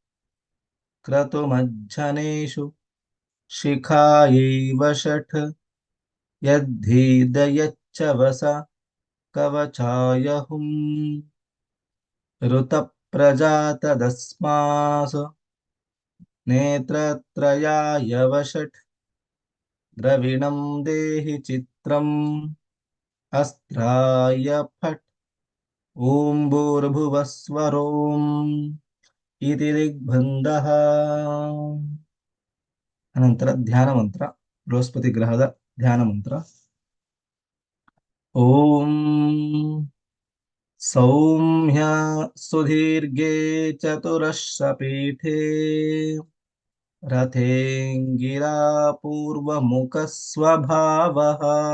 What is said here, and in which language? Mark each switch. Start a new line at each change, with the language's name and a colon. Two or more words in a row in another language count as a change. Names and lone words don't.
Sanskrit: ಕ್ರತುಮಜ್ಜನೇಷು ಶಿಖಾಯೈವ ಷಠ್ ಯದ್ಧೀದಯಚ್ಚ ವಸ ಕವಚಾಯ ಹುಂ ಋತಪ್ರಜಾತದಸ್ಮಾಸು ನೇತ್ರತ್ರಯಾಯ ವಷಟ್ ದ್ರವಿಣಂ ದೇಹಿ ಚಿತ್ರಂ ಅಸ್ತ್ರಾಯ ಫಟ್. ಓಂ ಭೂರ್ಭುವಸ್ವರೋಂ ಇತಿ ದಿಗ್ಬಂಧಃ.
Kannada: ಅನಂತರ ಧ್ಯಾನ ಮಂತ್ರ, ಬೃಹಸ್ಪತಿ ಗ್ರಹದ ಧ್ಯಾನ ಮಂತ್ರ.
Sanskrit: ಓಂ ಸೌಮ್ಯ ಸುದೀರ್ಘೆ ಚತುರಶ್ರಪೀಠೆ ರಥೇಂಗಿರಾ ಪೂರ್ವಮುಖ ಸ್ವಭಾವಃ